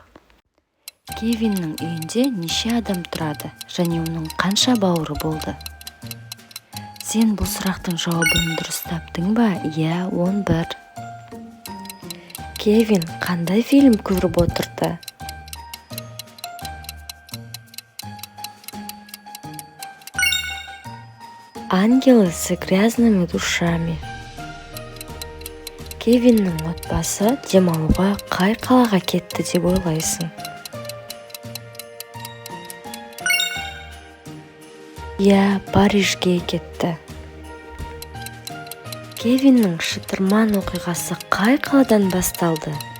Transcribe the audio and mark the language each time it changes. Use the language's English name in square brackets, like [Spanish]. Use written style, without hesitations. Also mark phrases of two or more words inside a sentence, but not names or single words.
[Kazakh] Кевиннің үйінде неше адам тұрады және оның қанша бауыры болды? Сен бұл сұрақтың жауабын дұрыс таптың ба? Иә, 11. Кевин қандай фильм көріп отырды? Ангелы с грязными душами. Кевиннің отбасы демалуға қай қалаға кетті деп ойлайсың? Иә, Парижге кетті. Кевиннің шытырман оқиғасы қай қаладан басталды?